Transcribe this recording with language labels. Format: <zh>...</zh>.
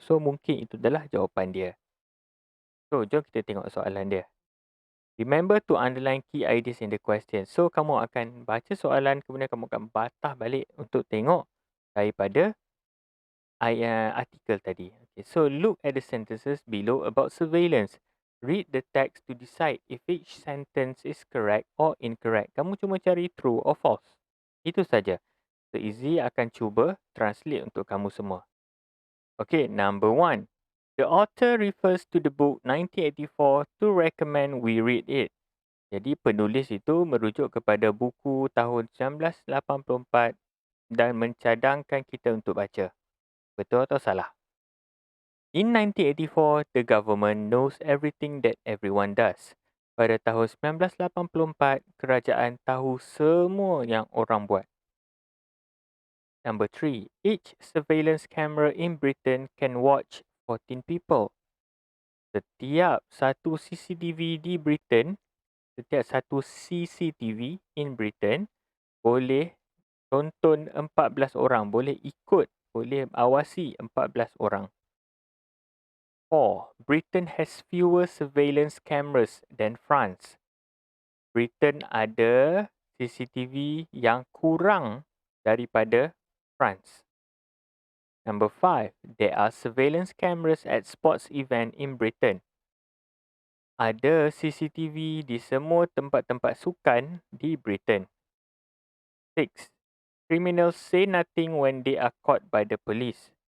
<ms>So, mungkin itu adalah jawapan dia. So, jom kita tengok soalan dia.</ms> <en>Remember to underline key ideas in the question.</en> <ms>So, kamu akan baca soalan, kemudian kamu akan batah balik untuk tengok daripada artikel tadi.</ms> <en>Okay, so, look at the sentences below about surveillance. Read the text to decide if each sentence is correct or incorrect.</en> <ms>Kamu cuma cari</ms> <en>true or false.</en> <ms>Itu saja. So, Izzy akan cuba translate untuk kamu semua.</ms> <en>Okay, number 1. The author refers to the book 1984 to recommend we read it.</en> <ms>Jadi penulis itu merujuk kepada buku tahun 1984 dan mencadangkan kita untuk baca. Betul atau salah?</ms> <en>In 1984, the government knows everything that everyone does.</en> <ms>Pada tahun 1984, kerajaan tahu semua yang orang buat. Number 3.</ms> <en>Each surveillance camera in Britain can watch 14 people.</en> <ms>Setiap satu CCTV di Britain, setiap satu CCTV in Britain boleh tonton 14 orang, boleh ikut, boleh awasi 14 orang. 4.</ms> <en>Britain has fewer surveillance cameras than France.</en> <ms>Britain ada CCTV yang kurang daripada France.</ms> <en>Number 5. There are surveillance cameras at sports event in Britain.</en> <ms>Ada CCTV di semua tempat-tempat sukan di Britain. 6.</ms> <en>Criminals say nothing when they are caught by the police.</en>